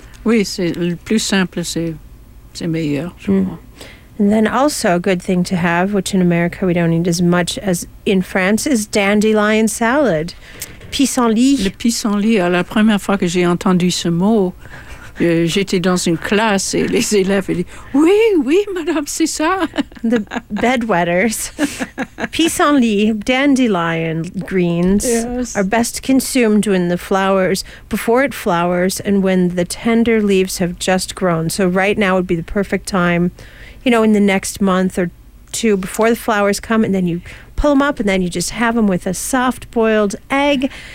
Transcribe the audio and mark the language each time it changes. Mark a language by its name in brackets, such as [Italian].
[French] Oui, c'est le plus simple, c'est meilleur, je crois. [English] And then also a good thing to have, which in America we don't eat as much as in France, is dandelion salad. [French] Pissenlit. Le pissenlit. À la première fois que j'ai entendu ce mot, j'étais dans une classe et les élèves ils disent, oui, oui, madame, c'est ça. [English] The bedwetters. Pissenlit, dandelion greens, are best consumed when the flowers, before it flowers and when the tender leaves have just grown. So right now would be the perfect time, you know, in the next month or two before the flowers come, and then you pull them up and then you just have them with a soft boiled egg.